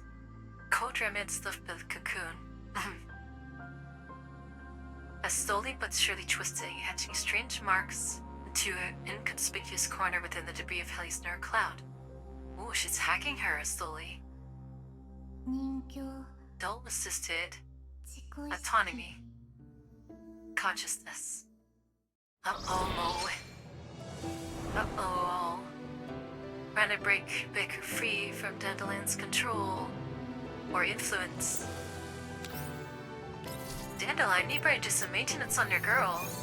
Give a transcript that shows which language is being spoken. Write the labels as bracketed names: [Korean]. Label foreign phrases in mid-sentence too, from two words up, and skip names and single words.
[English] Code remnants of the cocoon. As slowly but surely twisting, etching strange marks into an inconspicuous corner within the debris of Heli's nerve cloud. Ooh, she's hacking her slowly. [Japanese] 人形 [English] Dull-assisted [Japanese] 自己意識 [English] autonomy. Consciousness. Uh-oh. Uh-oh. Trying to break Baker free from Dandelion's control or influence. Dandelion, you better do some maintenance on your girl.